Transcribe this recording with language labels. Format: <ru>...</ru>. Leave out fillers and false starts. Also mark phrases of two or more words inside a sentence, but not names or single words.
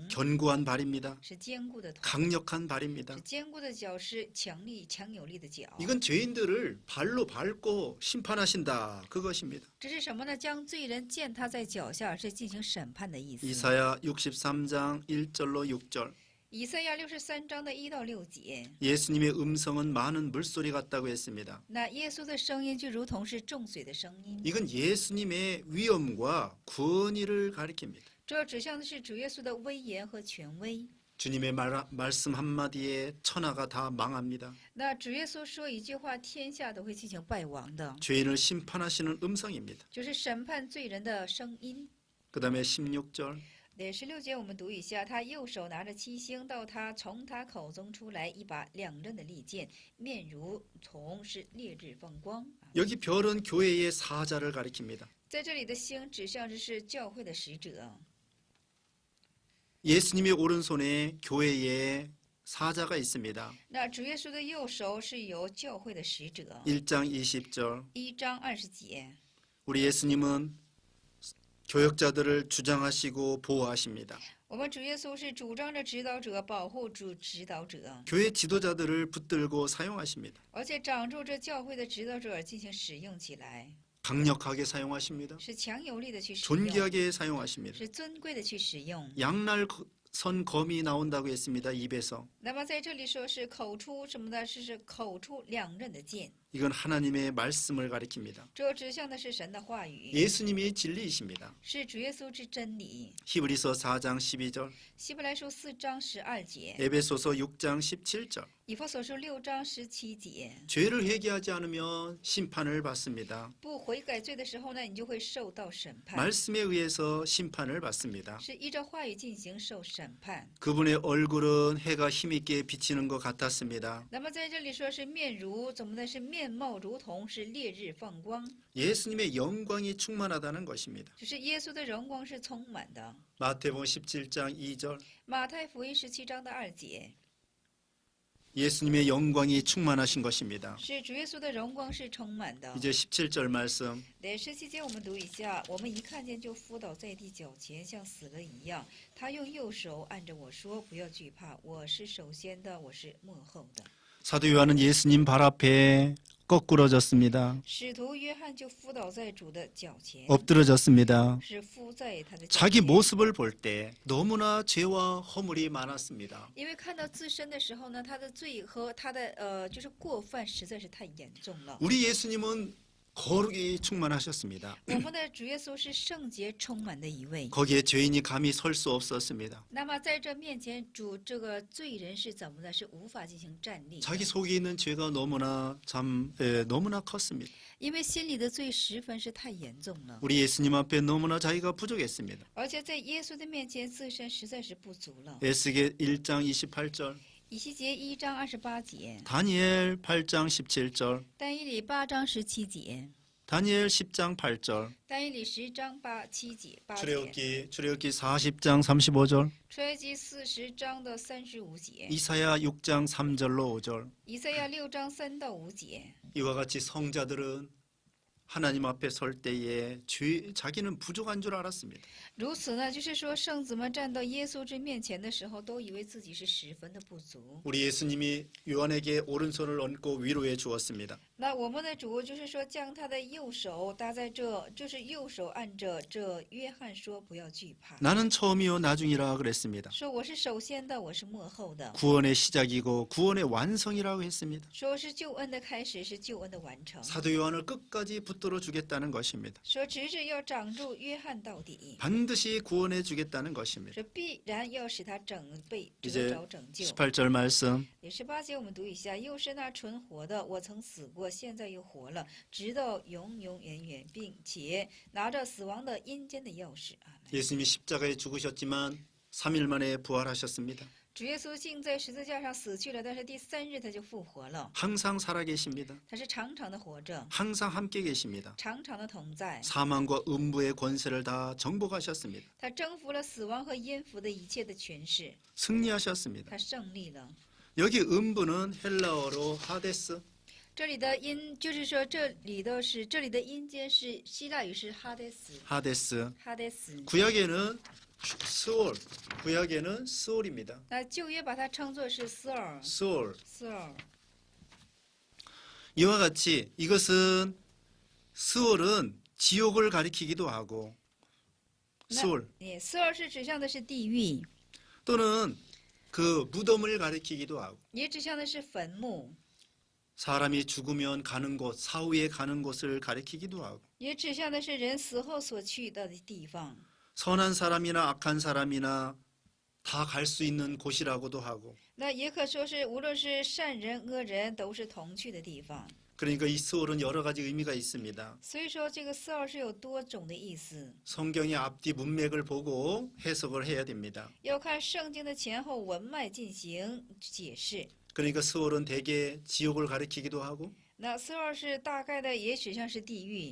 <ko>견고한 발입니다.</ko> <zh>是坚固的铜，</zh> <ko>강력한 발입니다.</ko> <zh>是坚固的脚，是强有力的脚。</zh> <ko>이건 죄인들을 발로 밟고 심판하신다 그것입니다.</ko> <zh>这是什么呢？将罪人践踏在脚下，是进行审判的意思。</zh> <ko>이사야 63장 1절로 6절.</ko> <zh>以赛亚63章的1到6节，</zh> <ko>예수님의 음성은 많은 물소리 같다고 했습니다.</ko> <zh>那耶稣的声音就如同是重水的声音。</zh> <ko>이건 예수님의 위엄과 권위를 가리킵니다.</ko> <zh>这指向的是主耶稣的威严和权威。</zh> <ko>주님의 말씀 한마디에 천하가 다 망합니다.</ko> <zh>那主耶稣说一句话，天下都会进行败亡的，</zh> <ko>죄인을 심판하시는 음성입니다.</ko> <zh>就是审判罪人的声音。</zh> <ko>그 다음에 16절.</ko> <zh>第16节我们读一下，他右手拿着七星，从他口中出来一把两刃的利剑，面如同是烈日放光。</zh> <ko>여기 별은 교회의 사자를 가리킵니다.</ko> <zh>在这里的星指向的是教会的使者。</zh> <ko>예수님의 오른손에 교회의 사자가 있습니다.</ko> <zh>那主耶稣的右手是有教会的使者。</zh> <ko>1장 20절.</ko> <zh>1 章20节，</zh> <ko>우리 예수님은 교역자들을 주장하시고 보호하십니다.</ko> <zh>我们主耶稣是主张着指导者，保护主指导者，</zh> <ko>교회 지도자들을 붙들고 사용하십니다.</ko> <zh>而且掌住这教会的指导者进行使用起来，</zh> <ko>강력하게 사용하십니다.</ko> <zh>是强有力的去使用，</zh> <ko>존귀하게 사용하십니다.</ko> <zh>是尊贵的去使用。</zh> <ko>양날선 검이 나온다고 했습니다. 입에서.</ko> <zh>那么在这里说是口出什么呢？是口出两刃的剑。</zh> <ko>이건 하나님의 말씀을 가리킵니다.</ko> <zh>这指向的是神的话语，</zh> <ko>예수님이 진리이십니다.</ko> <zh>是主耶稣之真理。</zh> <ko>히브리서 4장 12절,</ko> <zh>希伯来书4章12节，</zh> <ko>에베소서 6장 17절.</ko> <zh>以弗所书6章17节，</zh> <ko>죄를 회개하지 않으면 심판을 받습니다.</ko> <zh>不悔改罪的时候呢，你就会受到审判，</zh> <ko>말씀에 의해서 심판을 받습니다.</ko> <zh>是依照话语进行受审判。</zh> <ko>그분의 얼굴은 해가 힘있게 비치는 것 같았습니다.</ko> <zh>那么在这里说是面如怎么呢？是面貌如同是烈日放光，</zh> <ko>예수님의 영광이 충만하다는 것입니다.</ko> <zh>就是耶稣的荣光是充满的。</zh> <ko>마태복음 17장 2절,</ko> <zh>马太福音17章2节，</zh> <ko>예수님의 영광이 충만하신 것입니다.</ko> <zh>是主耶稣的荣光是充满的。</zh> <ko>이제 17절 말씀,</ko> <zh>来17节我们读一下，我们一看见就伏倒在地脚前，像死了一样。他用右手按着我说：“不要惧怕，我是首先的，我是末后的。”</zh> <ko>사도 요한은 예수님 발 앞에 거꾸러졌습니다.</ko> <zh>使徒约翰就伏倒在主的脚前，</zh> <ko>엎드러졌습니다.</ko> <zh>是伏在他的脚</zh> <ko>자기</ko> <zh>前。</zh> <ko>모습을 볼 때 너무나 죄와 허물이 많았습니다.</ko> <zh>因为看到自身的时候呢，他的罪和他的就是过犯实在是太严重了。</zh> <ko>우리 예수님은 거룩이 충만하셨습니다.</ko> <zh>我们的主耶稣是圣洁充满的一位。</zh> <ko>거기에 죄인이 감히 설 수 없었습니다.</ko> <zh>那么在这面前，主这个罪人是怎么的？是无法进行站立的，</zh> <ko>자기 속에 있는 죄가 너무나 컸습니다.</ko> <zh>因为心里的罪十分是太严重了，</zh> <ko>우리 예수님 앞에 너무나 자기가 부족했습니다.</ko> <zh>而且在耶稣的面前，自身实在是不足了。</zh> <ko>에스겔 1장 28절,</ko> <zh>以西结1章28节，</zh> <ko>다니엘 8장 17절,</ko> <zh>但以理8章17节，</zh> <ko>다니엘 10장 8절,</ko> <zh>但以理10章8节，</zh> <ko>출애굽기 40장 35절,</ko> <zh>出埃及40章的35节，</zh> <ko>이사야 6장 3절로 5절.</ko> <zh>以赛亚6章3到5节。</zh> <ko>이와 같이 성자들은 하나님 앞에 설 때에 자기는 부족한 줄 알았습니다.</ko> <zh>如此呢，就是说圣子们站到耶稣之面前的时候，都以为自己是十分的不足。</zh> <ko>우리 예수님이 요한에게 오른손을 얹고 위로해 주었습니다.</ko> <zh>那我们的主就是说，将他的右手搭在这，就是右手按着这约翰说：“不要惧怕。”</zh> <ko>나는 처음이요 나중이라 그랬습니다.</ko> <zh>说我是首先的，我是末后的。</zh> <ko>구원의 시작이고 구원의 완성이라고 했습니다.</ko> <zh>说是救恩的开始，是救恩的完成。</zh> <ko>사도 요한을 끝까지 붙들어 주겠다는 것입니다.</ko> <zh>说直至要掌住约翰到底，</zh> <ko>반드시 구원해 주겠다는 것입니다.</ko> <zh>说必然要使他被</zh> <ko>이제</ko> <zh>得着拯救。</zh> <ko>18절 말씀,</ko> <zh>第18节我们读一下，又是那存活的，我曾死过，现在又活了，直到永永远远，并且拿着死亡的阴间的钥匙。阿门。</zh> <ko>예수님이 십자가에 죽으셨지만 3일 만에 부활하셨습니다.</ko> <zh>主耶稣竟在十字架上死去了，但是第3日他就复活了。</zh> <ko>항상 살아계십니다.</ko> <zh>他是常常的活着，</zh> <ko>항상 함께 계십니다.</ko> <zh>常常的同在。</zh> <ko>사망과 음부의 권세를 다 정복하셨습니다.</ko> <zh>他征服了死亡和阴府的一切的权势，</zh> <ko>승리하셨습니다.</ko> <zh>他胜利了。</zh> <ko>여기 음부는 헬라어로 하데스,</ko> <zh>这里的阴就是说，这里的阴间是希腊语是哈德斯，</zh> <ko>하데스.</ko> <zh>哈德斯。</zh> <ko>구약에는 스올입니다.</ko> <zh>那旧约把它称作是斯尔，</zh> <ko>스올.</ko> <zh>斯尔。</zh> <ko>이와 같이 이것은 스올은 지옥을 가리키기도 하고, 스올</ko> <zh>斯尔是指向的是地狱，</zh> <ko>또는 그 무덤을 가리키기도 하고,</ko> <zh>也指向的是坟墓，</zh> <ko>사람이 죽으면 가는 곳, 사후에 가는 곳을 가리키기도 하고,</ko> <zh>也指向的是人死后所去到的地方。</zh> <ko>선한 사람이나 악한 사람이나 다 갈 수 있는 곳이라고도 하고,</ko> <zh>那也可说是无论是善人恶人都是同去的地方。</zh> <ko>그러니까 이 스올은 여러 가지 의미가 있습니다.</ko> <zh>所以说这个斯尔是有多种的意思，</zh> <ko>성경의 앞뒤 문맥을 보고 해석을 해야 됩니다.</ko> <zh>要看圣经的前后文脉进行解释。</zh> <ko>그러니까 스올은 대개 지옥을 가리키기도 하고,</ko> <zh>那斯尔是大概的也指向是地狱，</zh>